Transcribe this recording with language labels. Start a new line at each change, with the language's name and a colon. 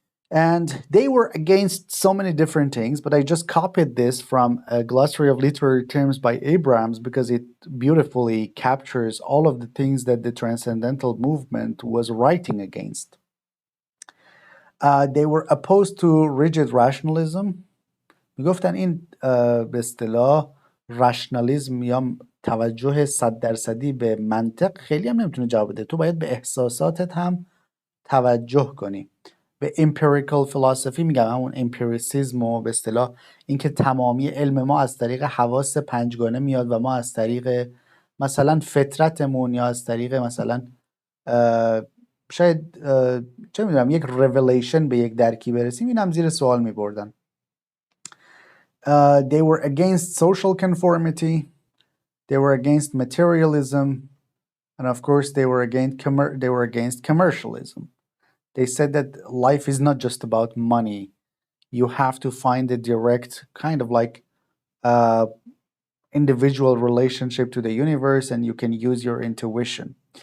English: And they were against so many different things, but I just copied this from a glossary of literary terms by Abrams because it beautifully captures all of the things that the transcendental movement was writing against. They were opposed to rigid rationalism.
Persian: میگفتن این به اصطلاح رشنالیزم یا توجه 100% به منطق خیلی هم نمیتونه جواب بده. تو باید به احساساتت هم توجه کنی. به empirical philosophy میگم، همون امپیریسیزم و به اصطلاح اینکه تمامی علم ما از طریق حواس پنجگانه میاد و ما از طریق مثلا فطرتمون یا از طریق مثلا شاید چه میدونم یک revelation به یک درکی برسیم، این هم زیر سوال میبردن.
English: They were against social conformity, they were against materialism, and of course they were against commercialism. They said that life is not just about money. You have to find a direct kind of like individual relationship to the universe, and you can use your intuition.